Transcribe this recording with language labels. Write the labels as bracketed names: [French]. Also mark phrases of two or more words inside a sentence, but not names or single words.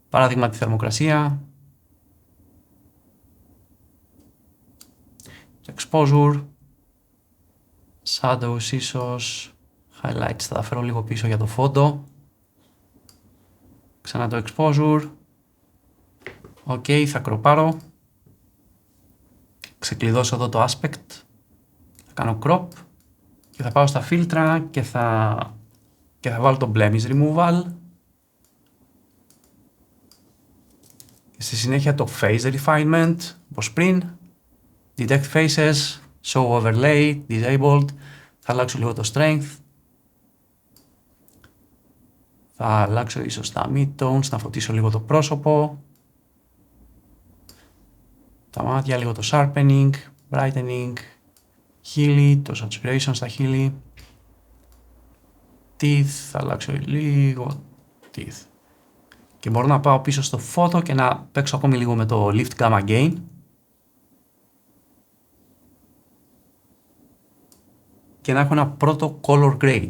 [Greek] Παράδειγμα τη θερμοκρασία [English] exposure, shadows [Greek] ίσως, highlights θα τα φέρω λίγο πίσω για το φόντο, ξανά το exposure, ok, θα κροπάρω, ξεκλειδώσω εδώ το aspect, θα κάνω crop και θα πάω στα φίλτρα και θα βάλω το [English] blemish removal [Greek] και στη συνέχεια το [English] face refinement [Greek] όπως πριν, [English] detect faces, show overlay, disabled, [Greek] θα αλλάξω λίγο το strength, θα αλλάξω ίσως τα mid-tones, να φωτίσω λίγο το πρόσωπο, τα μάτια, λίγο το [English] sharpening, brightening, [Greek] χείλη, το saturation στα χείλη, teeth, θα αλλάξω λίγο teeth. Και μπορώ να πάω πίσω στο photo και να παίξω ακόμη λίγο με το [English] lift gamma gain. [Greek] Και να έχω ένα πρώτο [English] color grade.